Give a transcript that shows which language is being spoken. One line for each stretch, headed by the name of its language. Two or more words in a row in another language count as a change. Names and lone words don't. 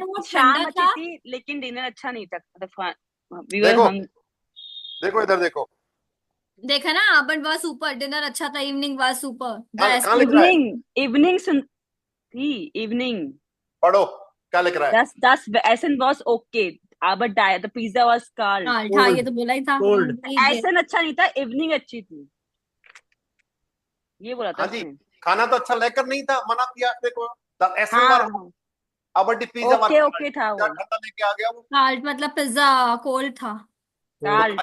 Hindi: था वो शाम ठंडा अच्छी था। थी लेकिन डिनर अच्छा नहीं था। देखो देखो इधर देखो, देखा ना,
English: but was super,
Hindi: डिनर अच्छा था,
English: evening was super best.
Hindi: कहाँ लिख रहा है? इवनिंग थी इवनिंग। पढ़ो क्या लिख रहा है?
German: das Essen
English: was okay, but the pizza was cold।
Hindi: हाँ ये तो बोला ही था। Cold। एसन अच्छा नहीं था, इवनिंग अच्छी थी, ये बोला था हाँ जी, उसने। खाना तो अच्छा लेकर नहीं था, मना किया। देखो ऐसे हाँ अब पिज्जा ओके ओके था वो। ठंडा लेके आ गया वो। काल्ड मतलब पिज्जा कोल्ड था। काल्ड